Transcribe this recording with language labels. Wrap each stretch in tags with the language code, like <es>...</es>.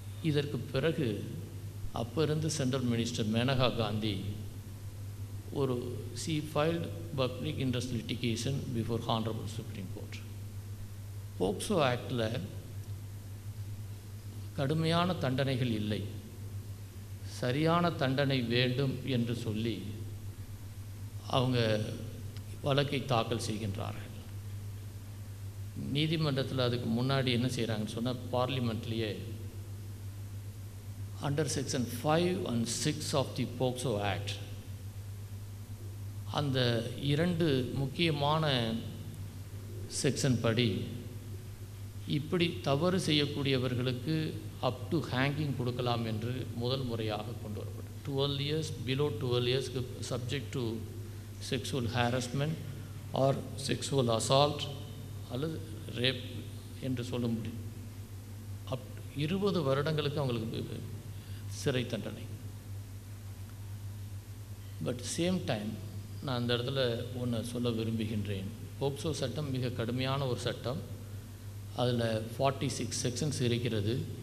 <ta>இதற்கு பிறகு அப்போ இருந்து central minister Maneka Gandhi</ta> <en>she filed public interest litigation before Honorable Supreme Court.</en> <ta>POCSO ஆக்டில் கடுமையான தண்டனைகள் இல்லை, சரியான தண்டனை வேண்டும் என்று சொல்லி அவங்க வழக்கை தாக்கல் செய்கின்றார்கள். நீதிமன்றத்தில் அதுக்கு முன்னாடி என்ன செய்கிறாங்கன்னு சொன்னால், பார்லிமெண்ட்லேயே under section 5 and 6 of the POCSO act அந்த 2 முக்கியமான செக்ஷன் படி இப்படி தவறு செய்யக்கூடியவர்களுக்கு அப் டு ஹேங்கிங் கொடுக்கலாம் என்று முதல் முறையாக கொண்டு வரப்படும்.</ta> <en>12 years, below 12 years subject to sexual harassment or sexual assault</en> <ta>அல்லது ரேப் என்று சொல்ல முடியும். 20 வருடங்களுக்கு அவங்களுக்கு சிறை தண்டனை. பட் சேம் டைம் நான் அந்த இடத்துல ஒன்று சொல்ல விரும்புகின்றேன். போக்சோ சட்டம் மிக கடுமையான ஒரு சட்டம். அதில் 46 செக்ஷன்ஸ் இருக்கிறது.</ta>